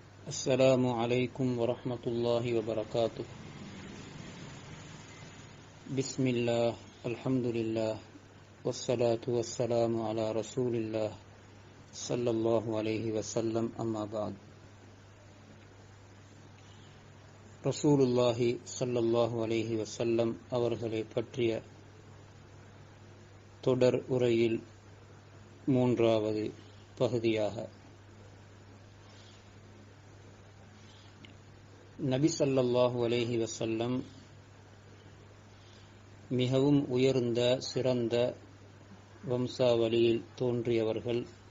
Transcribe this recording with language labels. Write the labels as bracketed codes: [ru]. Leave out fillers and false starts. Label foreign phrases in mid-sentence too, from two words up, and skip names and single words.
[ar] السلام عليكم ورحمة الله وبركاته. بسم الله الحمد لله والصلاة والسلام على رسول الله صلى الله عليه وسلم. أما بعد. رسول الله صلى الله عليه وسلم [ta] அவர்களை பற்றிய தொடர் உரையில் மூன்றாவது பகுதியாக நபி ஸல்லல்லாஹு அலைஹி வஸல்லம் மிகவும் உயர்ந்த சிறந்த வம்சாவளியில் தோன்றியவர்கள்.